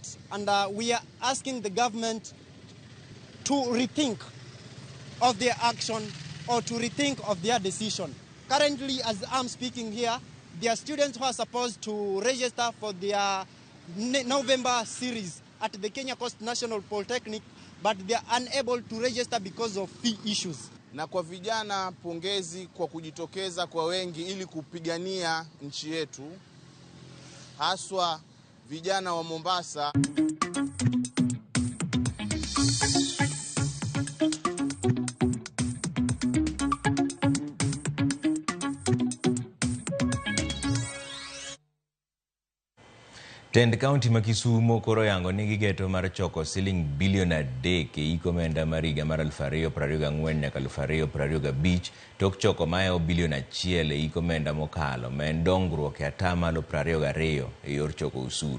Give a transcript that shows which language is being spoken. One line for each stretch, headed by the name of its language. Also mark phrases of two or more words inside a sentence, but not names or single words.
English: And we are asking the government to rethink of their action or to rethink of their decision. Currently, as I'm speaking here, there are students who are supposed to register for their November series at the Kenya Coast National Polytechnic, but they are unable to register because of fee issues.
Swahili: Na kwa vijana, pongezi kwa kujitokeza kwa wengi ili kupigania nchi yetu, haswa vijana wa Mombasa.
Luo (Kenya and Tanzania): Tend County ma Kisumo koro yango nigi geto mar choko siling bilion 3 e iko omenda mar higa mar 2024 nyaka 2025 tok choko mayo bilion 1 e iko omenda mokalo ma en dongruok e atamalo 22 e yor choko usuru.